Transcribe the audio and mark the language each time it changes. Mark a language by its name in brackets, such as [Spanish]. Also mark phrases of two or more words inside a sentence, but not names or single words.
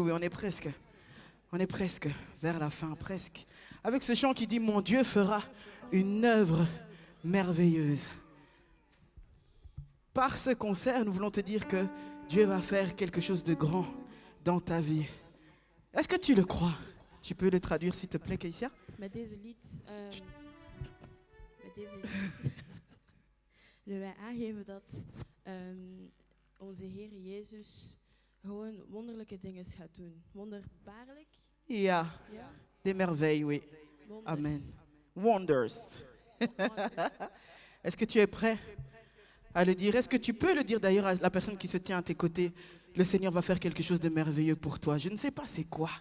[French] On est presque vers la fin, presque. Avec ce chant qui dit, mon Dieu fera une œuvre merveilleuse. Par ce concert, nous voulons te dire que Dieu va faire quelque chose de grand dans ta vie. Est-ce que tu le crois? Tu peux le traduire, s'il te plaît, Keïsia? [Dutch] Met deze lied willen wij aangeven dat onze Heer Jezus gewoon wonderlijke dingen gaat doen. Wonderbaarlijk. Ja. [French] Des merveilles, oui. Wonders. Amen. Wonders. Est-ce que tu es prêt à le dire? Est-ce que tu peux le dire d'ailleurs à la personne qui se tient à tes côtés? Le Seigneur va faire quelque chose de merveilleux pour toi. Je ne sais pas c'est quoi.